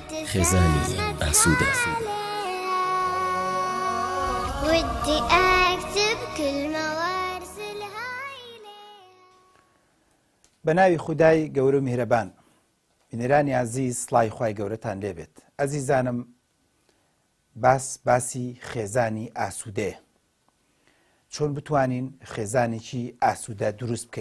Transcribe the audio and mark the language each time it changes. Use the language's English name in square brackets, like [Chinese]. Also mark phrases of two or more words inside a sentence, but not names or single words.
[Central Kurdish] خێزانی ئاسوودە. [Arabic] ودي أكتب كلمة وأرسلها إليك. [Central Kurdish] بەناوی خودای گەورە و میهرەبان، بینەرانی عەزیز، سڵای خوای گەورەتان لێبێت. ئەزیزانم، باسی خێزانی ئاسوودەیە. چۆن بتوانین خێزانێکی ئاسوودە دروست بکەین.